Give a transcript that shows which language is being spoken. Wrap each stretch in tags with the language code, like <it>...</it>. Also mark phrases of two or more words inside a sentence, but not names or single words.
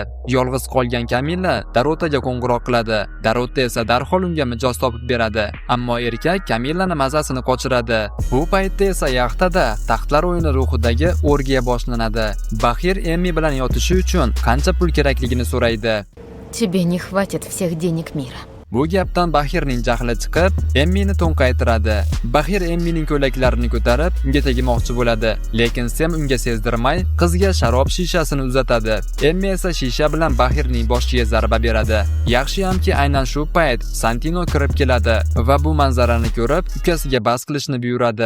<uz>Yolg'iz qolgan Kamilla Darotaga qo'ng'iroq qiladi. Darota esa darhol unga mijoz topib beradi, ammo erkak Kamillani mazasini qochiradi. Bu paytda esa yaxtada taxtlar o'yini ruhidagi orgiya boshlanadi. Bahir Emmi bilan yotishi uchun qancha pul kerakligini so'raydi.</uz> <ru>Тебе не хватит всех денег мира.</ru> <uz>Bu gapdan Bahirning jahli chiqib, Emmini to'nqaytiradi. Bahir Emmining ko'ylaklarini ko'tarib, unga tegmoqchi bo'ladi, lekin Sam unga sezdirmay, qizga sharob shishasini uzatadi. Emmi esa shisha bilan Bahirning boshiga zarba beradi. Yaxshiyamki, aynan shu payt Santino kirib keladi va bu manzarani ko'rib, ukasiga bas qilishni buyuradi.</uz>